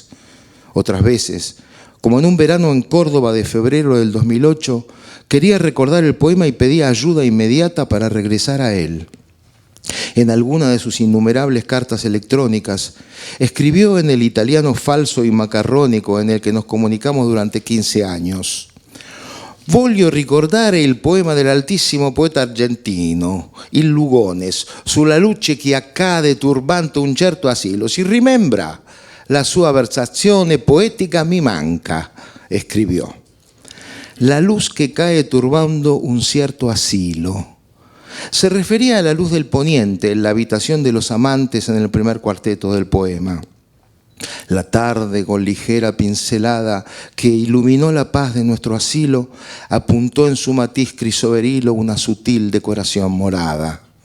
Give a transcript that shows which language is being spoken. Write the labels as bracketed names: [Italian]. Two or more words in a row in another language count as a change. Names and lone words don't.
[Spanish] Otras veces, como en un verano en Córdoba de febrero del 2008, quería recordar el poema y pedía ayuda inmediata para regresar a él. En alguna de sus innumerables cartas electrónicas, escribió en el italiano falso y macarrónico en el que nos comunicamos durante 15 años. [Italian] Voglio ricordare il poema dell'altissimo poeta argentino, il Lugones, sulla luce che accade turbante un certo asilo. Si rimembra? La sua versazione poetica mi manca, [Spanish] escribió. La luz que cae turbando un cierto asilo. Se refería a la luz del poniente en la habitación de los amantes en el primer cuarteto del poema. La tarde, con ligera pincelada que iluminó la paz de nuestro asilo, apuntó en su matiz crisoberilo una sutil decoración morada.